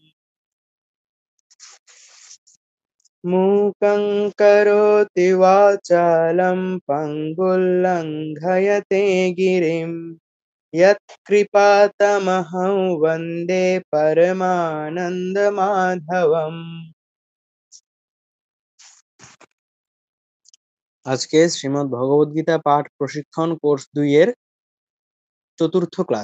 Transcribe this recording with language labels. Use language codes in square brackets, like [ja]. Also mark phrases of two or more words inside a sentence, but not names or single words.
[sa] मूकं करोति वाचालं पङ्गुल्लङ्घयते गिरिं यत्कृपातमहं वन्दे परमानन्दमाधवम्। [bn] আজকে শ্রীমদ্ ভগবদ গীতা পাঠ প্রশিক্ষণ কোর্স 2 এর চতুর্থ ক্লাস।